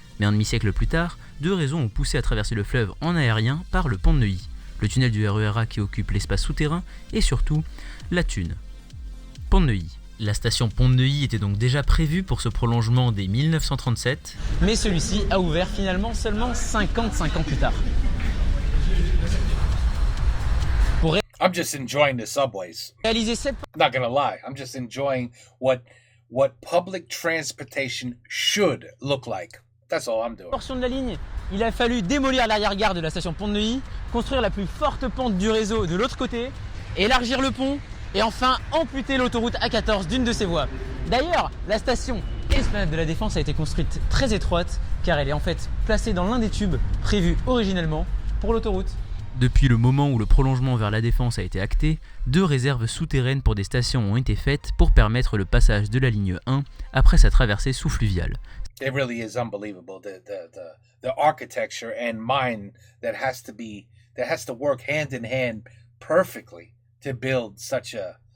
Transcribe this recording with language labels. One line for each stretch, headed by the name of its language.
French: Mais un demi-siècle plus tard, 2 raisons ont poussé à traverser le fleuve en aérien par le Pont de Neuilly. Le tunnel du RERA qui occupe l'espace souterrain et surtout la thune. Pont de Neuilly. La station Pont de Neuilly était donc déjà prévue pour ce prolongement dès 1937. Mais celui-ci a ouvert finalement seulement 55 ans plus tard.
English: I'm just enjoying the subways.
French: Réaliser cette
English: Not gonna lie, I'm just enjoying what public transportation should look like. That's all I'm doing.
French: portion de la ligne, il a fallu démolir l'arrière-gare de la station Pont de Neuilly, construire la plus forte pente du réseau de l'autre côté, élargir le pont et enfin amputer l'autoroute A14 d'une de ses voies. D'ailleurs, la station Esplanade de la Défense a été construite très étroite car elle est en fait placée dans l'un des tubes prévus originellement pour l'autoroute. Depuis le moment où le prolongement vers la Défense a été acté, 2 réserves souterraines pour des stations ont été faites pour permettre le passage de la ligne 1 après sa traversée sous-fluviale.
English: It really is unbelievable the architecture and mind that has to work hand in hand perfectly to build such a.